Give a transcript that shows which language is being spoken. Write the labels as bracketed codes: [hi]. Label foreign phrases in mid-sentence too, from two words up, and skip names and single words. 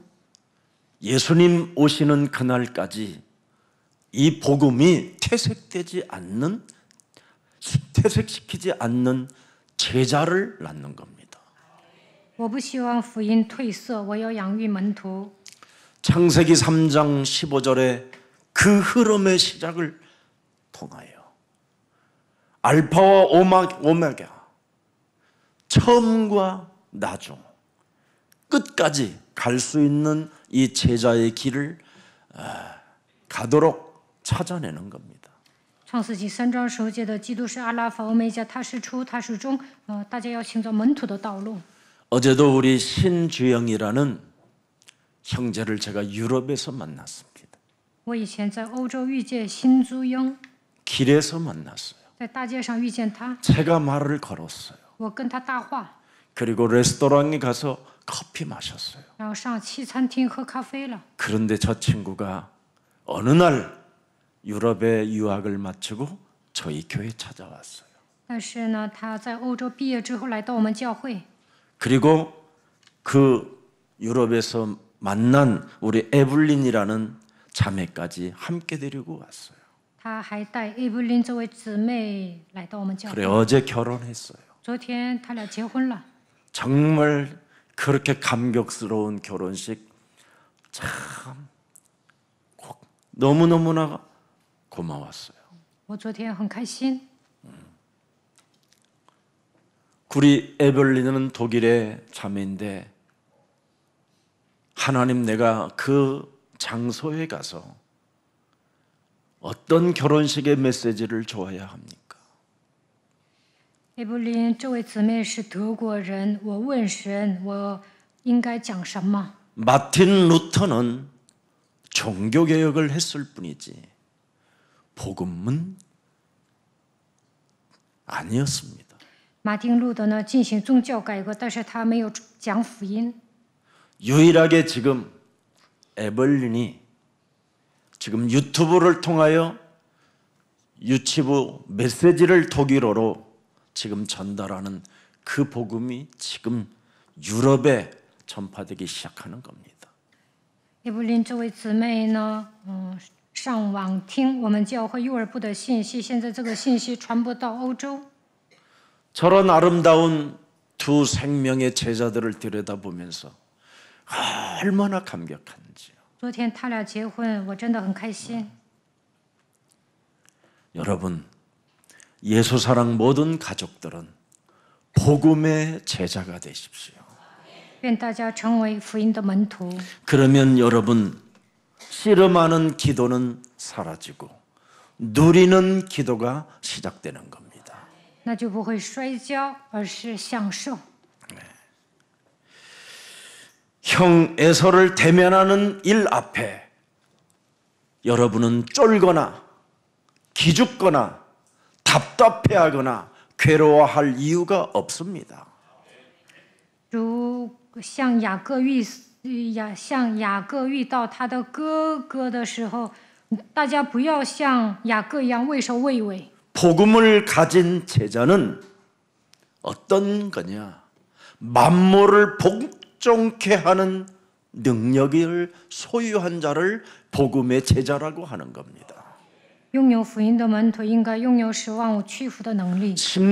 [ko] 예수님 오시는 그날까지 이 복음이 퇴색시키지 않는 제자를 낳는 겁니다. [zh] 我不希望福音褪色，我要养育门徒。 [ko] 창세기 3장 15절에 그 흐름의 시작을 통하여 알파와 오메가 처음과 나중 끝까지 갈 수 있는 이 제자의 길을 가도록 찾아내는 겁니다. [zh] 创世纪3章10节的基督是阿拉法欧梅加，他是初，他是终，大家要寻找门徒的道路。 [ko] 어제도 우리 신주영이라는 형제를 제가 유럽에서 만났습니다. [zh] 我以前在欧洲遇见辛珠英， [ko] 길에서 만났어요. [zh] 在大街上遇见他， [ko] 제가 말을 걸었어요. [zh] 我跟他搭话， [ko] 그리고 레스토랑에 가서 커피 마셨어요. [zh] 然后上西餐厅喝咖啡了。 [ko] 그런데 저 친구가 어느 날 유럽에 유학을 마치고 저희 교회 찾아왔어요. [zh] 但是呢，他在欧洲毕业之后来到我们教会， [ko] 그리고 그 유럽에서 만난 우리 에블린이라는 자매까지 함께 데리고 왔어요. [zh] 他还带艾布琳这位姊妹来到我们教 [ko] 그래 [zh] 会。 [ko] 어제 결혼했어요. [zh] 昨天他俩结婚了， [ko] 정말 그렇게 감격스러운 결혼식 참 너무너무나 고마웠어요. [zh] 我昨天很开心。 [ko] 우리 에벨린은 독일의 자매인데 하나님 내가 그 장소에 가서 어떤 결혼식의 메시지를 줘야 합니까? [zh] 艾布琳这位姊妹是德国人，我问神，我应该讲什么？ [ko] 마틴 루터는 종교개혁을 했을 뿐이지 복음은 아니었습니다. [zh] 马丁路德呢进行宗教改革，但是他没有讲福音。 [ko] 유일하게 지금 에벌린이 지금 유튜브를 통하여 유치부 메시지를 독일어로 지금 전달하는 그 복음이 지금 유럽에 전파되기 시작하는 겁니다. [zh] 叶布林这位姊妹呢，上网听我们教会幼儿部的信息，现在这个信息传播到欧洲。 [ko] 저런 아름다운 두 생명의 제자들을 들여다보면서 얼마나 감격한지요. [zh] 昨天他俩结婚，我真的很开心。 [ko] 여러분, 예수사랑 모든 가족들은 복음의 제자가 되십시오. [zh] 愿大家成为福音的门徒， [ko] 그러면 여러분 씨름하는 기도는 사라지고 누리는 기도가 시작되는 겁니다. [zh] 那就不会摔跤，而是享受。 [ko] 형 에서를 대면하는 일 앞에 여러분은 쫄거나 기죽거나 답답해하거나 괴로워할 이유가 없습니다. [zh] 如像雅各遇到他的哥哥的时候，大家不要像雅各一样畏首畏尾。 [ko] 복음을 가진 제자는 어떤 거냐? 만물을 복종케 하는 능력을 소유한 자를 복음의 제자라고 하는 겁니다. [zh] 拥有福音的门徒应该拥有使万物屈服的能力。